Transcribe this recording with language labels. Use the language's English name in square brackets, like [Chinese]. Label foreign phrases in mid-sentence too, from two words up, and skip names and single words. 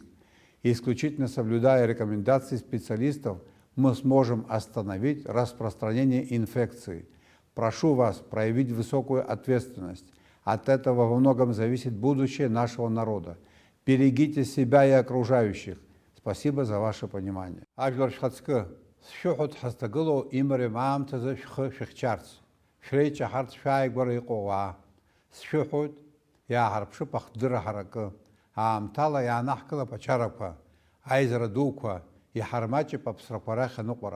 [Russian] И исключительно соблюдая рекомендации специалистов, мы сможем остановить распространение инфекции. Прошу вас проявить высокую ответственность. От этого во многом зависит будущее нашего народа. Берегите себя и окружающих. Спасибо за ваше понимание. [Abkhazian] Аамҭала иаанаҳкылап ачарақәа, аизара дуқәа, иҳармаҷып аԥсрақәа рахь аныҟәара.